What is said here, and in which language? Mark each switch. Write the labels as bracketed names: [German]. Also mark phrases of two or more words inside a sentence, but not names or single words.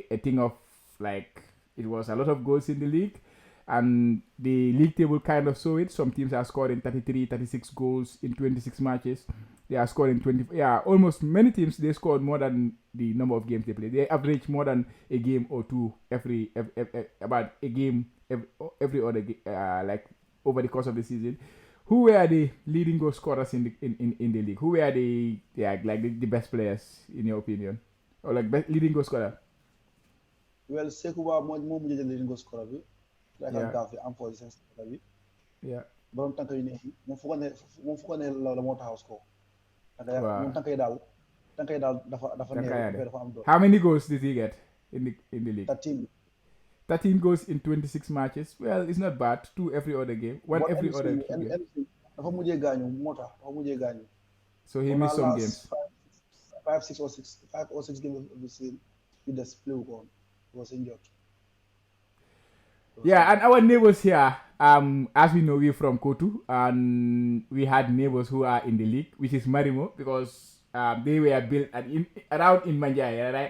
[English] thing of like it was a lot of goals in the league and the league table kind of saw it some teams are scoring 33 36 goals in 26 matches they are scoring 20 almost many teams they scored more than the number of games they play they average more than a game or two every about a game every other like over the course of the season. Who were the leading goal scorers in the league? Who were the the best players in your opinion, or like leading goal scorer? Well, [Wolof] Sekuba moo mujjee [English] leading goal scorer [Wolof] bi. Like Gavi am [English] position scorer [Wolof] bi. [English] Yeah. [Wolof] Borom tànk yu neex yi moom fu ko ne la moo taxaw score. Moom tànk yi daal dafa neex dafa am doole. [English] How many goals did he get in the league? 13 goals in 26 matches. Well, it's not bad. 2 every other game. 1 every other game. [Wolof] Dafa mujjee gaañu moo tax dafa mujjee gaañu. [English] So he missed some games. 5 or 6 games of the season. He just played on. He was injured. Yeah, and our neighbors here, as we know, we're from Kotu, and we had neighbors who are in the league, which is Marimo, because they were built around in Manjaya, right?